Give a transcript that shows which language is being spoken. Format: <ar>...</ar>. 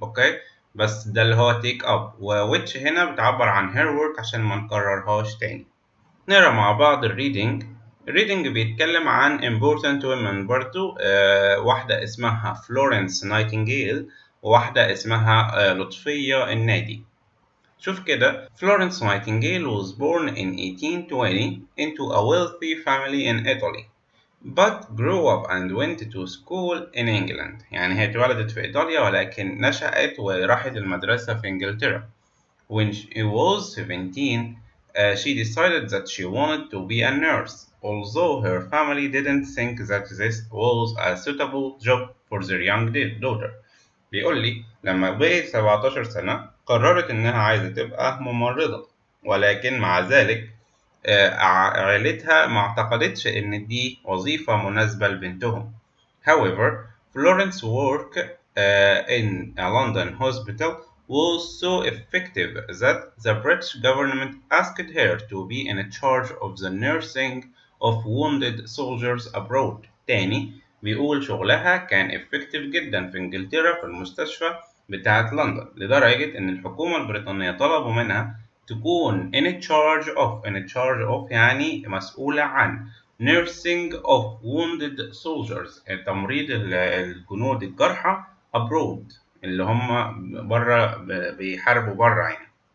<ar>أوكي، بس ده اللي هو</ar> <en>take up،</en> <ar>و which هنا بتعبر عن</ar> <en>her work</en> <ar>عشان ما نكررهاش تاني. نقرا مع بعض الريدنج. الريدنج بيتكلم عن</ar> <en>important women</en> <ar>برضو. واحدة اسمها فلورنس نايتنجيل وواحدة اسمها لطفية النادي. شوف كده.</ar> <en>Florence Nightingale was born in 1820 into a wealthy family in Italy but grew up and went to school in England.</en> <ar>يعني هي اتولدت في إيطاليا ولكن نشأت وراحت المدرسة في إنجلترا.</ar> <en>When she was 17, she decided that she wanted to be a nurse, although her family didn't think that this was a suitable job for their young daughter.</en> <ar>بيقول لي لما بقيت 17 سنة قررت إنها عايزة تبقى ممرضة، ولكن مع ذلك عائلتها ما اعتقدتش إن دي وظيفة مناسبة لبنتهم.</ar> <en>However, Florence's work in a London hospital was so effective that the British government asked her to be in charge of the nursing of wounded soldiers abroad.</en> <ar>تاني بيقول شغلها كان effective جدا في إنجلترا في المستشفى بتاعة لندن، لدرجة إن الحكومة البريطانية طلبوا منها تكون</ar> <en>in charge of</en> <ar>يعني مسؤولة عن</ar> <en>nursing of wounded soldiers</en> <ar>تمريض الجنود الجرحى abroad اللي هم برا بيحاربوا برا يعني.</ar>